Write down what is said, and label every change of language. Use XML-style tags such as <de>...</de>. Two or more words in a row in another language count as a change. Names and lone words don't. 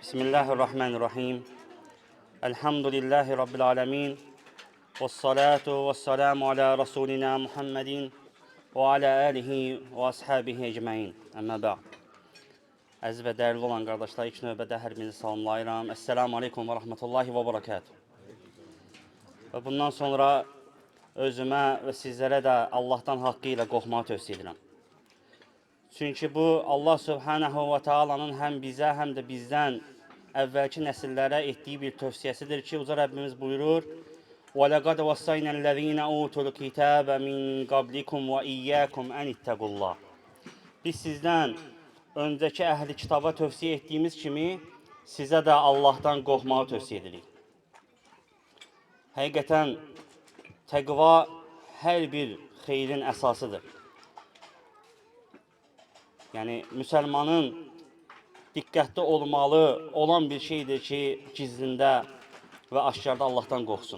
<ar>بسم الله الرحمن الرحيم. الحمد لله رب العالمين. والصلاة والسلام على رسولنا محمد وعلى آله وأصحابه أجمعين. أما بعد.</ar> <az>Əziz və dəyərli olan qardaşlar, ilk növbədə hər birinizi salamlayıram.</az> <ar>السلام عليكم ورحمة الله وبركاته.</ar> <az>Və bundan sonra özümə və sizlərə də Allahdan haqqı ilə qorxmağı tövsiyə edirəm. Çünki bu, Allah</az> <ar>سبحانه وتعالى'nın</ar> <az>həm bizə, həm də bizdən əvvəlki nəsillərə etdiyi bir tövsiyəsidir ki, Uca Rəbbimiz buyurur:</az> <ar>وَلَقَدْ وَصَّيْنَا الَّذ۪ينَ أُوتُوا الْكِتَابَ مِنْ قَبْلِكُمْ وَإِيَّاكُمْ أَنِ اتَّقُوا اللّٰهِ.</ar> <az>Biz sizdən öncəki əhli kitaba tövsiyə etdiyimiz kimi, sizə də Allahdan qorxmağı tövsiyə edirik. Həqiqətən, təqva hər bir xeyrin əsasıdır. Yəni, müsəlmanın diqqətli olmalı olan bir şeydir ki, gizlində və aşkarda Allahdan qorxsun.</az>